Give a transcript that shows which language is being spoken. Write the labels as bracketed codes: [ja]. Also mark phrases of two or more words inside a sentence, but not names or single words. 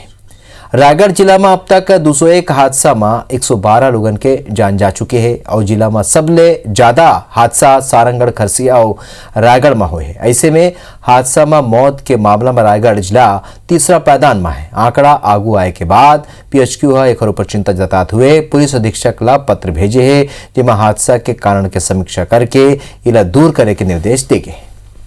[hne] रायगढ़ जिला में अब तक 201 हादसा में 112 लोगों के जान जा चुके हैं और जिला में सबले ज्यादा हादसा सारंगढ़, खरसिया और रायगढ़ में हुए हैं। ऐसे में हादसा में मौत के मामला में रायगढ़ जिला 3रा पायदान में है। आंकड़ा आगू आए के बाद PHQ एक ऊपर चिंता जताते हुए पुलिस अधीक्षक ला पत्र भेजे है, जिसमें हादसा के कारण के समीक्षा करके इला दूर करे के निर्देश दिए गए।